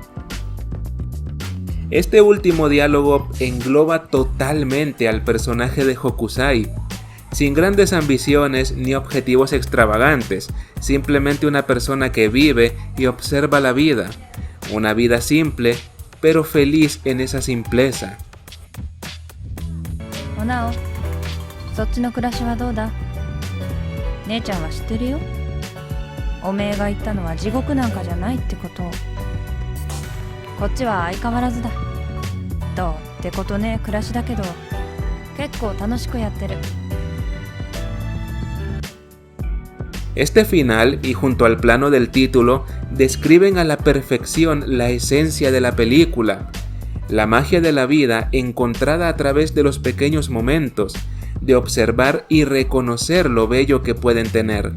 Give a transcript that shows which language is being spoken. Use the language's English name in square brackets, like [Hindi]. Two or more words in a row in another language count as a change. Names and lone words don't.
[Spanish] Este último diálogo engloba totalmente al personaje de Hokusai, sin grandes ambiciones ni objetivos extravagantes, simplemente una persona que vive y observa la vida, una vida simple, pero feliz en esa simpleza. [Japanese] Onao, そっちの暮らしはどうだ? 姉ちゃんは知ってるよ。おめえが言ったのは地獄なんかじゃないってことを。こっちは相変わらずだ。どうってことね暮らしだけど、結構楽しくやってる。 [Spanish] Este final y junto al plano del título describen a la perfección la esencia de la película, la magia de la vida encontrada a través de los pequeños momentos, de observar y reconocer lo bello que pueden tener.